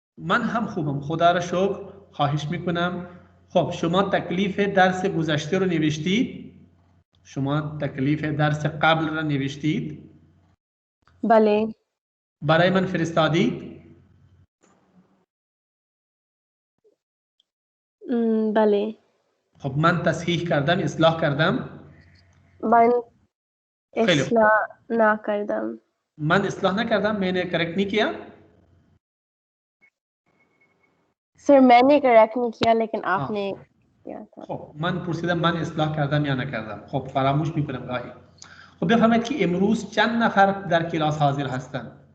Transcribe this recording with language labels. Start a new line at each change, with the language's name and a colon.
Persian: من هم خوبم خدا را شکر خواهش میکنم. خب شما تکلیف درس گذشته رو نوشتید؟ شما تکلیف درس قبل را نوشتید؟ بله برای من فرستادید؟ بله خب من تصحیح کردم اصلاح کردم؟ من اصلاح نکردم من اصلاح نکردم
Hindi: मैंने करेक्ट नहीं किया सर मैंने करेक्ट नहीं किया लेकिन आपने किया था.
Persian: خب من پرسیدم من اصلاح کردم یا نکردم. خب فراموش میکنم گاهی. خب بفرمایید که امروز چند نفر در کلاس حاضر هستند؟